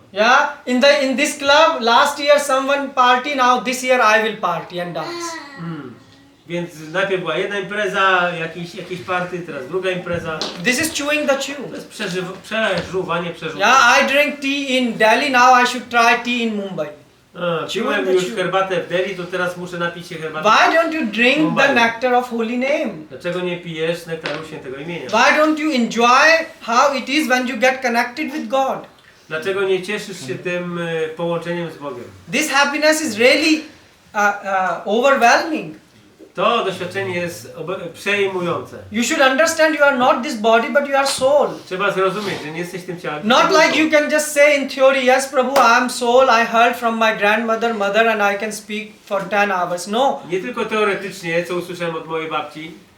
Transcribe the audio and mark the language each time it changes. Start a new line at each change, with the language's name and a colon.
English: Yeah, in this club last year someone party, now this year I will party and dance.
Polish: Więc najpierw była jedna impreza, jakieś party, teraz druga impreza.
English: This is chewing the chew.
Polish: To jest przeżuwanie przeżutego.
English: Yeah, I drink tea in Delhi, now I should try tea in Mumbai.
Polish: Piłem już herbatę w Delhi, to teraz muszę napić się herbaty.
English: Why don't you drink the nectar of holy name?
Polish: Dlaczego nie pijesz nektaru świętego imienia?
English: Why don't you enjoy how it is when you get connected with God?
Polish: Dlaczego nie cieszysz się tym połączeniem z Bogiem?
English: This happiness is really overwhelming.
Polish: To doświadczenie jest przejmujące.
English: You should understand you are not this body but you are soul.
Polish: Trzeba zrozumieć, że nie jesteś tym ciałem.
English: Not like you can just say in theory, yes Prabhu, I am soul, I heard from my grandmother, mother and I can speak for 10 hours. No.
Polish: Nie tylko teoretycznie, co usłyszałem od mojej babci.